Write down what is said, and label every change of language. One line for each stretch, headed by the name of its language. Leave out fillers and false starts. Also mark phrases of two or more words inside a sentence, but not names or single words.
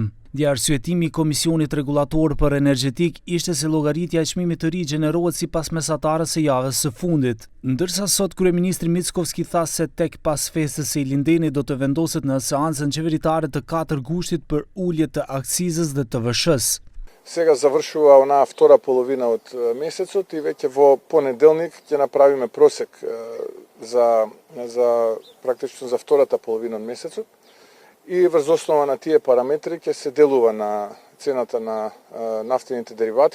Albanian: Dje arsyetimi i Komisionit Rregullator për Energjetik ishte se llogaritja e çmimit të ri gjenerohet sipas mesatarës së javës së fundit, ndërsa sot kryeministri Mickovski tha se tek pas festës së Ilindenit do të vendoset në seancën qeveritare të 4 gushtit për ulje të akcizës dhe të TVSH-s.
Macedonian: Сега завършва ona втора половина от месецот и веќе во понеделник ќе направиме просек практично за втората половина од месецот и врз основа на тие параметри ќе се делува на цената на нафтените деривати.